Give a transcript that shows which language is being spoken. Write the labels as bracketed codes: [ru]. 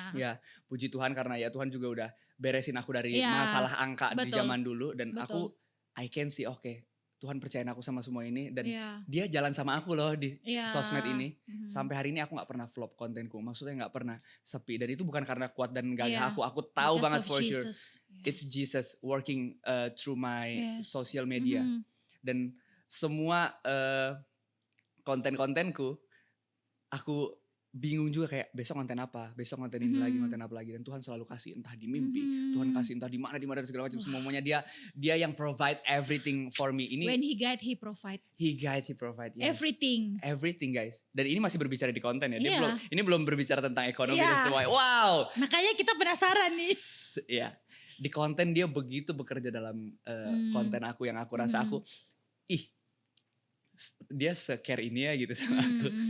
[id] Ya, puji Tuhan karena ya Tuhan juga udah beresin aku dari masalah angka di zaman dulu. Dan [en] I can see [id] Tuhan percayain aku sama semua ini, dan dia jalan sama aku loh di sosmed ini. Sampai hari ini aku gak pernah flop kontenku, maksudnya gak pernah sepi. Dan itu bukan karena kuat dan gagah aku tahu banget [en] for sure. It's Jesus working through my social media. [id] Dan semua konten-kontenku, aku bingung juga kayak besok konten apa, besok konten ini lagi, konten apa lagi. Dan Tuhan selalu kasih, entah di mimpi, Tuhan kasih entah di mana dan segala macam. Semuanya dia yang [en] provide everything for me. [id] Ini [en] when he guide, he provide. He provide, yes. Everything guys. [id] Dan ini masih berbicara di konten ya. Ini belum berbicara tentang ekonomi dan semua. Wow. Makanya kita penasaran nih. Iya. Di konten dia begitu bekerja dalam konten aku, yang aku rasa aku dia se-care ini ya gitu sama aku.